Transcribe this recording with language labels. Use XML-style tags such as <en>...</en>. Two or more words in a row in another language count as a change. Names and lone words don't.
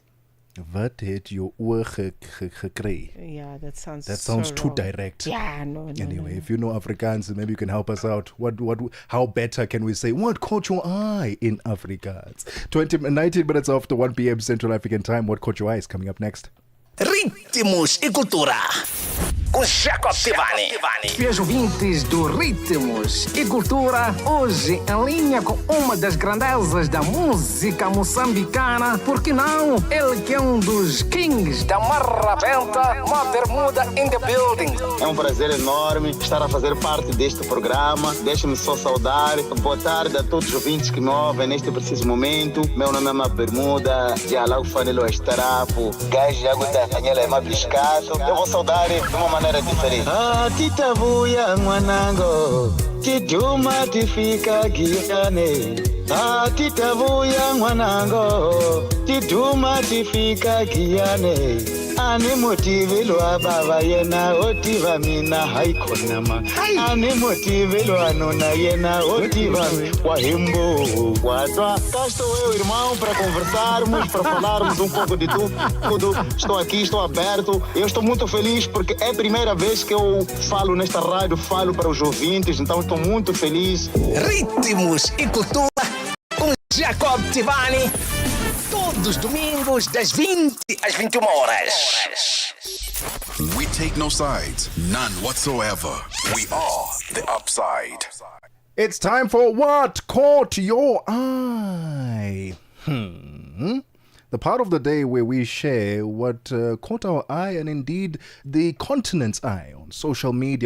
<af>Wat het jou oor gekry?</af> <en>Yeah, that sounds Sounds so too wrong. direct. Yeah, no. Anyway, if you know Afrikaans, maybe you can help us out. How better can we say what caught your eye in Afrikaans? 19 minutes after 1 p.m. Central African Time. What caught your eye is coming up next.</en> <pt>Ritmos e Cultura, com Jacob Tivani. E os ouvintes do Ritmos e Cultura, hoje em linha com uma das grandezas da música moçambicana, porque não? Ele que é um dos kings da marrabenta, uma bermuda</pt> <en>in the building.</en> <pt>É um prazer enorme estar a fazer parte deste programa. Deixe-me só saudar. Boa tarde a todos os ouvintes que me ouvem neste preciso momento. Meu nome é Uma Bermuda, de Alau Fanelo Estarapo, Gás de Água da Canhela é Mabiscato. Eu vou saudar de uma maneira diferente.</pt> <ts>Ah, titavuia, mwanango, tiduma tifika guiane. Ah, titavuia, mwanango, tiduma tifika guiane. Ani motive lo ababa yena otiva mina haikonama. Ani motive lo anona yena otiva wahimbo watwa.</ts> <pt>Cá estou eu, irmão, para conversarmos, para falarmos um pouco de tudo. Estou aqui, estou aberto. Eu estou muito feliz porque é a primeira vez que eu falo nesta rádio, falo para os ouvintes, então estou muito feliz. Ritmos e Cultura, com Jacob Tivani. Todos os domingos, das 20 às 21 horas.</pt> <en>We take no sides, none whatsoever. We are the Upside. It's time for What Caught Your Eye. The part of the day where we share what caught our eye and indeed the continent's eye on social media.</en>